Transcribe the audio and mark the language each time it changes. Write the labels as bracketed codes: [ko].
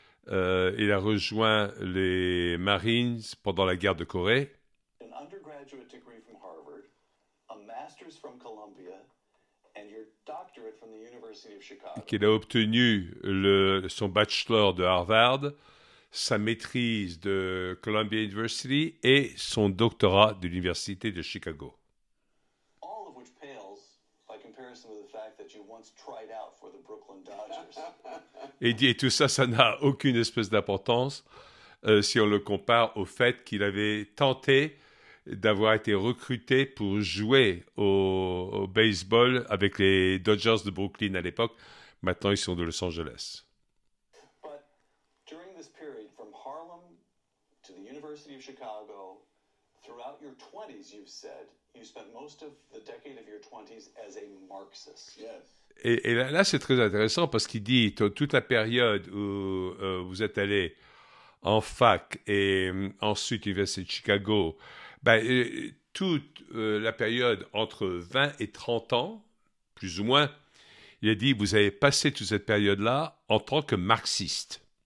[fr] Il a rejoint les Marines pendant la guerre de Corée. [en] An undergraduate degree from Harvard, a master's from Columbia, and your doctorate from the University of Chicago. [fr] Qu'il a obtenu son bachelor de Harvard, sa maîtrise de Columbia University et son doctorat de l'Université de Chicago. [en] All of which pales by comparison with the fact that you once tried out for the Brooklyn Dodgers. [fr] Et tout ça, ça n'a aucune espèce d'importance si on le compare au fait qu'il avait tenté d'avoir été recruté pour jouer au baseball avec les Dodgers de Brooklyn à l'époque. Maintenant, ils sont de Los Angeles. [en] But during this period, from Harlem to the University of Chicago, Throughout your 20s, you've said, you spent most of the decade of your 20s as a Marxist. Yes. [fr] Et là, c'est très intéressant parce qu'il dit toute la période où vous êtes allé en fac et ensuite l'Université de Chicago, ben, toute la période entre 20 et 30 ans, plus ou moins, il a dit, vous avez passé toute cette période-là en tant que marxiste.